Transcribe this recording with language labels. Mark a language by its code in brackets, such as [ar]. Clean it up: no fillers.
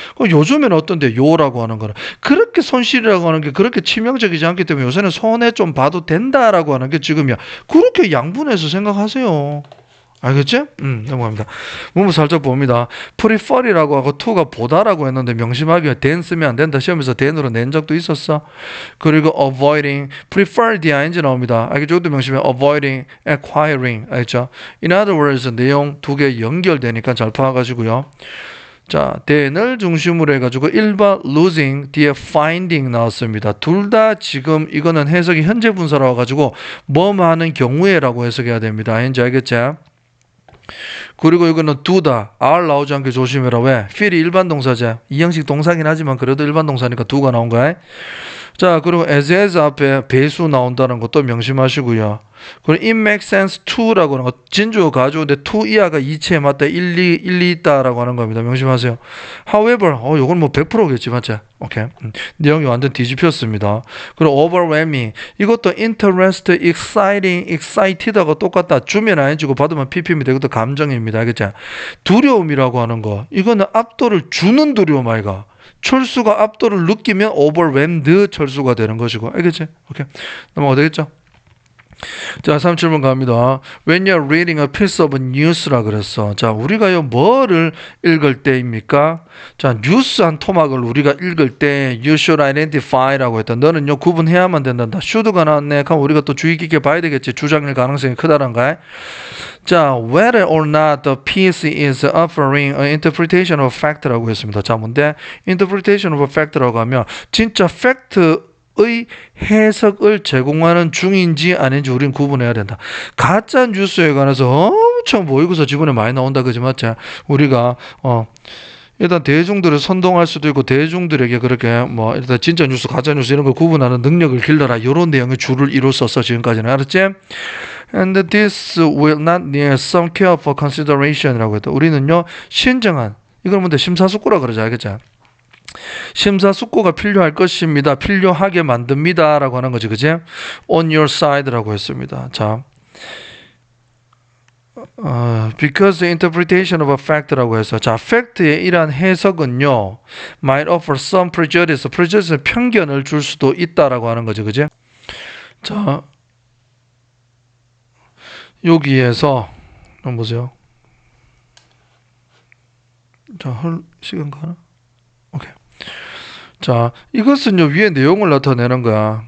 [ko] 요즘에는 어떤데 요라고 하는 거는 그렇게 손실이라고 하는 게 그렇게 치명적이지 않기 때문에 요새는 손해 좀 봐도 된다라고 하는 게 지금이야. 그렇게 양분해서 생각하세요. 알겠지? 넘어갑니다. 문부 살짝 봅니다. prefer이라고 하고 to가 보다라고 했는데 명심하기 위해 than 쓰면 안 된다. 시험에서 than으로 낸 적도 있었어. 그리고 avoiding, prefer ing 나옵니다. 알겠죠? 이것도 명심해. avoiding, acquiring. 알겠죠? [en] In other words, [ko] 내용 두 개 연결되니까 잘 파악하시고요. 자, than을 중심으로 해가지고 1번 losing, 뒤에 finding 나왔습니다. 둘 다 지금 이거는 해석이 현재 분사로 와가지고 뭐뭐 하는 경우에라고 해석해야 됩니다. 이제 알겠지? 그리고 이거는 두다 R 나오지 않게 조심해라. 왜? feel이 일반 동사제. 이 형식 동사긴 하지만 그래도 일반 동사니까 두가 나온 거야. 자, 그리고 as 앞에 배수 나온다는 것도 명심하시고요. 그리고 [en] it makes sense to [ko] 라고 하는 거 진주 가주어인데 to 이하가 이체에 맞다 일리 있다라고 하는 겁니다. 명심하세요. however 요건 뭐 100%겠지 맞지? 오케이. 내용이 완전 뒤집혔습니다. 그리고 overwhelming 이것도 interest, excited하고 똑같다. 주면 ing고 받으면 pp입니다. 이것도 감정입니다. 알겠지? 두려움이라고 하는 거 이거는 압도를 주는 두려움 아이가. 철수가 압도를 느끼면 overwhelmed 철수가 되는 것이고 알겠지? 오케이. 넘어가 되겠죠? 자, 37번 갑니다. [en] When you're reading a piece of news라 [ko] 그랬어. 자, 우리가요 뭐를 읽을 때입니까? 자, 뉴스 한 토막을 우리가 읽을 때 [en] you should identify [ko] 라고 했다. 너는요 구분해야만 된단다. should가 나왔네. 그럼 우리가 또 주의 깊게 봐야 되겠지. 주장일 가능성이 크다는 거야. [en] 자, whether or not the piece is offering an interpretation of fact라고 [ko] 했습니다. 자, 뭔데? [en] interpretation of fact [ko] 라고 하면 진짜 fact 의 해석을 제공하는 중인지 아닌지 우리는 구분해야 된다. 가짜 뉴스에 관해서 엄청 모의고사 지문에 많이 나온다 그지 맞지? 우리가 일단 대중들을 선동할 수도 있고 대중들에게 그렇게 뭐 일단 진짜 뉴스 가짜 뉴스 이런 걸 구분하는 능력을 길러라 이런 내용의 줄을 이뤘었어 지금까지는. 알았지? [en] And this will not need some careful consideration이라고 [ko] 했다. 우리는요 신중한 이걸 뭔데 심사숙고라 그러지 알겠지? 심사숙고가 필요할 것입니다. 필요하게 만듭니다. 라고 하는 거지. 그지? [en] On your side라고 [ko] 했습니다. [en] 자, because the interpretation of a fact라고 해서 자, [ko] fact의 이러한 해석은요 [en] might offer some prejudice. [ko] prejudice는 편견을 줄 수도 있다라고 하는 거지. 그지? 자, 여기에서 한번 보세요. 자, 시간 가나? 오케이. 자, 이것은요 위에 내용을 나타내는 거야.